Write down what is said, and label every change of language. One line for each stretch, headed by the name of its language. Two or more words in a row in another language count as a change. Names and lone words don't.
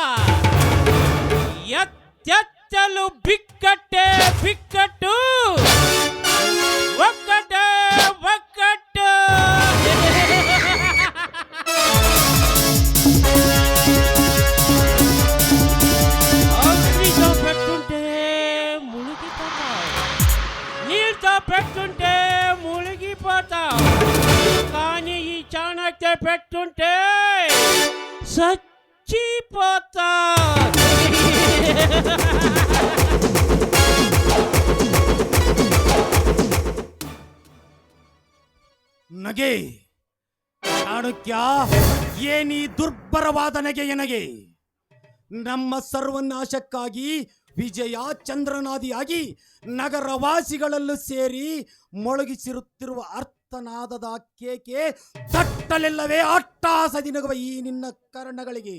Kannada: ಎತ್ತೆತ್ತಲು ಬಿಕ್ಕಟ್ಟೆ ಬಿಕ್ಕಟ್ಟು, ಒಕ್ಕಟ್ಟೆ ಒಕ್ಕಟ್ಟು.
Telugu: ಅಗ್ನಿతో పెట్టుంటే మునిగిపోతావు, నీళ్ళతో పెట్టుంటే మునిగిపోతావు. కానీ ఈ చాణక్య పెట్టుంటే చచ్చిపోతావు.
Kannada: ನಗೆ ಚಾಣಕ್ಯ, ಏನೀ ದುರ್ಬರವಾದ ನಗೆಯ ನಗೆ? ನಮ್ಮ ಸರ್ವನಾಶಕ್ಕಾಗಿ ವಿಜಯ ಚಂದ್ರನಾದಿಯಾಗಿ ನಗರವಾಸಿಗಳಲ್ಲೂ ಸೇರಿ ಮೊಳಗಿಸಿರುತ್ತಿರುವ ಅರ್ಥನಾದದ ಕೇಕೆ ತಟ್ಟಲಿಲ್ಲವೇ ಅಟ್ಟಾಸದಿ ನಗುವ ಈ ನಿನ್ನ ಕರ್ಣಗಳಿಗೆ?